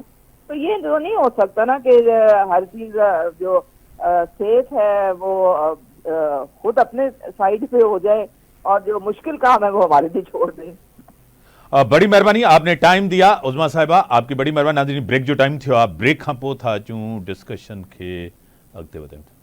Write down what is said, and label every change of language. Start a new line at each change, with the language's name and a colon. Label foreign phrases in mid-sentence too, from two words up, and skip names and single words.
Urdu: تو یہ جو نہیں ہو سکتا نا کہ ہر چیز جو سیف ہے وہ خود اپنے سائیڈ پہ ہو جائے اور جو مشکل کام ہے وہ ہمارے لیے چھوڑ دیں. بڑی مہربانی آپ نے ٹائم دیا عظمیٰ صاحبہ، آپ کی بڑی مہربانی.
Sindhi: नाज़रीन, ब्रेक जो टाइम थियो आप ब्रेक खां पोइ था अचूं डिस्कशन खे अॻिते वधायूं।